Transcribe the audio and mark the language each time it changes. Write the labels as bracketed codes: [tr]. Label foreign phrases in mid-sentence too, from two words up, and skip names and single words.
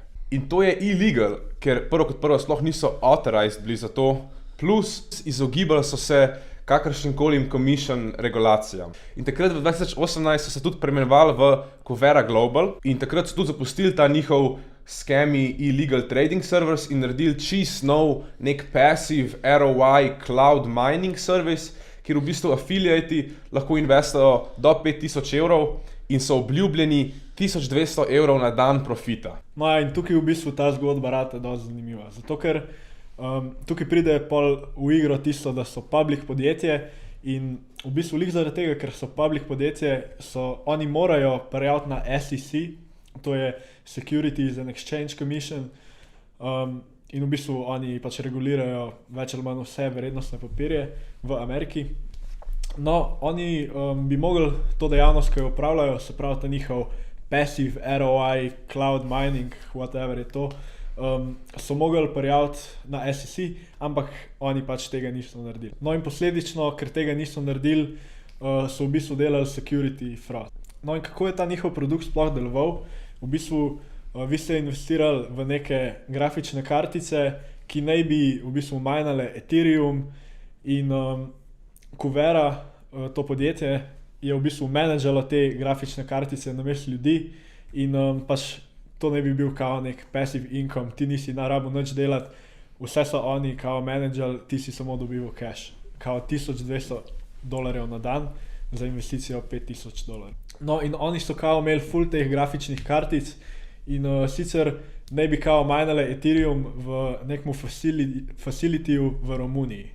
[sl] In to je illegal, ker prvo kot prvo sploh niso authorized bili za to, plus izogibali so se kakršnim commission regulacijam. In takrat v 2018 so se tudi preimenovali v Cuvera Global in takrat so tudi zapustili ta njihov [en] scammy illegal trading servers [sl] in naredili čist nov nek [en] passive ROI cloud mining service, [sl] kjer v bistvu affiliati lahko investijo do €5,000 in so obljubljeni €1,200 na dan profita. No in tukaj v bistvu ta zgodba rata dosti zanimiva, zato ker tukaj pride pol v igro tisto, da so public podjetje in v bistvu lih zaradi tega, ker so public podjetje, oni morajo prijaviti na SEC, to je Securities and Exchange Commission in v bistvu oni pač regulirajo več ali manj vse vrednostne papirje v Ameriki. No, oni bi mogli to dejavnost, ki jo upravljajo, se pravi ta njihov [en] passive ROI, cloud mining, [sl] whatever je to, so mogli prijaviti na SEC, ampak oni pač tega niso naredili. No in posledično, ker tega niso naredili, so v bistvu delali [en] security fraud. [sl] No in kako je ta njihov produkt sploh deloval? V bistvu vi ste investirali v neke grafične kartice, ki naj bi v bistvu minale Ethereum in Cuvera, to podjetje, je v bistvu menedžalo te grafične kartice namesto ljudi in pač to ne bi bil kao nek [en] passive income, [sl] ti nisi rabil nič delati, vse so oni kao menedžali, ti si samo dobival cash, kao $1,200 na dan za investicijo $5,000. No in oni so kao imeli full teh grafičnih kartic in sicer naj bi kao minale Ethereum v nekmu facilityju v Romuniji.